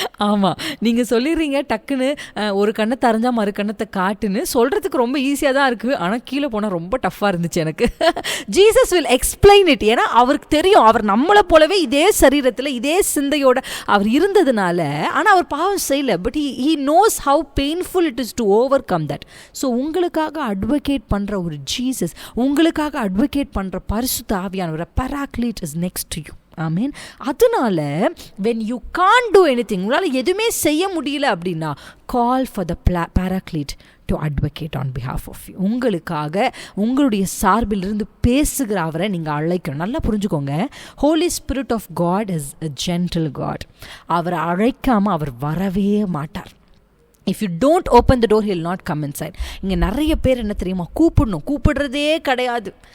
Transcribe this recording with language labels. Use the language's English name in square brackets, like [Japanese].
[Tamil] ஆமாம், நீங்கள் சொல்லிடுறீங்க டக்குன்னு ஒரு கண்ணை தரைஞ்சா மறு கண்ணத்தை காட்டுன்னு சொல்கிறதுக்கு ரொம்ப ஈஸியாக தான் இருக்குது, ஆனால் கீழே போனால் ரொம்ப டஃப்பாக இருந்துச்சு எனக்கு. [English] Jesus will explain it. [Tamil] ஏன்னா அவருக்கு தெரியும், அவர் நம்மளை போலவே இதே சரீரத்தில் இதே சிந்தையோட அவர் இருந்ததுனால, ஆனால் அவர் பாவம் செய்யலை. [English] But he knows how painful it is to overcome that. [Tamil] So உங்களுக்காக அட்வொகேட் பண்ணுற ஒரு ஜீசஸ், உங்களுக்காக அட்வொகேட் பண்ணுற பரிசுத்த ஆவியானவர் பராக்லீட் [English] Is next to you. [Tamil] ஆமீன். [English] அதனால when you can't do anything, [Tamil] உங்களால் எதுவுமே செய்ய முடியல அப்படின்னா, [English] call for the paraclete to advocate on behalf of you. [Tamil] உங்களுக்காக உங்களுடைய சார்பிலிருந்து பேசுகிற அவரை நீங்கள் அழைக்கணும். நல்லா புரிஞ்சுக்கோங்க, [English] Holy spirit of God is a gentle God. [Tamil] அவரை அழைக்காமல் அவர் வரவே மாட்டார். [English] If you don't open the door he'll not come inside. [Tamil] இங்கே நிறைய பேர் என்ன தெரியுமா, கூப்பிடுறதே கிடையாது.